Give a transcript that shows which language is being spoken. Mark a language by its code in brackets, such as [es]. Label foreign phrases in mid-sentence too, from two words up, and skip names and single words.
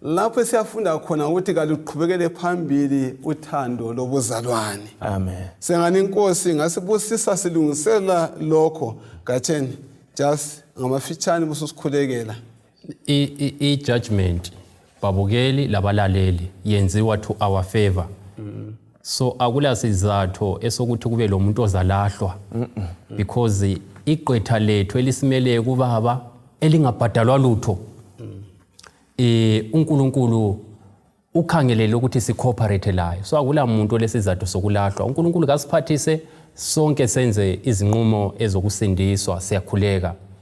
[nd] lapho siyafunda khona ukuthi kaluqhubekele phambili uthando lobuzalwane. Amen. Sengani inkosi ngasibusisa silungisela lokho gatheni just ngamafitshane bususikhulekela. I-judgment babukeli labalaleli yenziwa [en] to our favor. [nd] So akula sizatho esokuthi kube lo muntu ozalahlwa because iqetha lethu elisimele kubaba elingabhadalwa lutho. uNkulunkulu ukhangelele ukuthi si-cooperate layo. So akula muntu lesizathu sokulahlwa. uNkulunkulu kasiphathise sonke senze izinqumo ezokusindiswa, siyakhuleka.